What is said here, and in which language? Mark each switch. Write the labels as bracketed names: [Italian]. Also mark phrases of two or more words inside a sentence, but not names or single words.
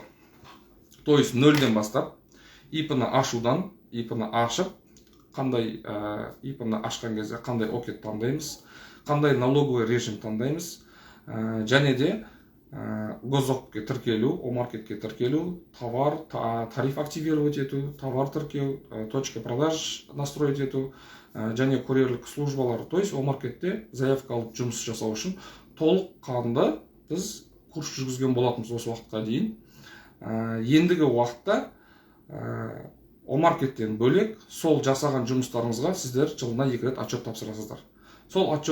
[Russian] То есть [Kazakh] нөлден бастап, ИП-ны ашудан, ИП-ны ашып, қандай ИП-ны ашқан кезде қандай окет таңдаймыз, қандай [Russian] налоговый режим [Kazakh] таңдаймыз, және де госзакупке тіркелу, О-маркетке тіркелу, товар, [Russian] тариф активировать [Kazakh] ету, товар тіркеу, [Russian] точка продаж настроить [Kazakh] ету, және курьерлік службалар. [Russian] То есть [Kazakh] О-маркетте заявка алып жұмыс жасау үшін толыққанды біз курс жүргізген болатынбыз осы уақытқа дейін. Ендігі уақытта О-маркеттен бөлек сол жасаған жұмыстарыңызға сіздер жылына 2 рет отчет тапсырасыздар.